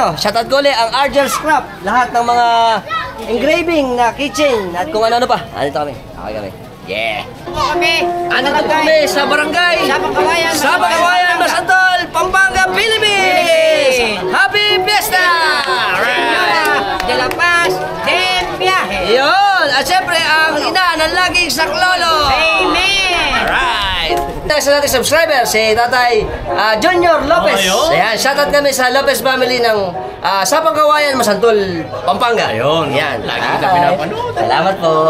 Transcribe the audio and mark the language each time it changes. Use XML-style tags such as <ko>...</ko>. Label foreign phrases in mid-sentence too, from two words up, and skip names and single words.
<tl>Shoutout ko ulit ang Argel Scrap. Lahat ng mga engraving na kitchen at kung ano-ano pa. Andito kami. Okay kami. Yeah. Andito kami sa barangay Sabang Kawayan, Masantol, Pampanga, Philippines.</tl> <en>Happy Fiesta! Alright.</en> <es>De La Paz, del viaje.</es> <tl>Yun. At syempre ang ina ng laging saklolo. Amen.</tl> <en>Alright.</en> <tl>Sa nating subscriber, si Tatay Junior Lopez. Ayan, shoutout kami sa Lopez family ng Sabang Kawayan, Masantol, Pampanga. Ayun. Yan. Lagi kita pinapanood. Salamat po.</tl>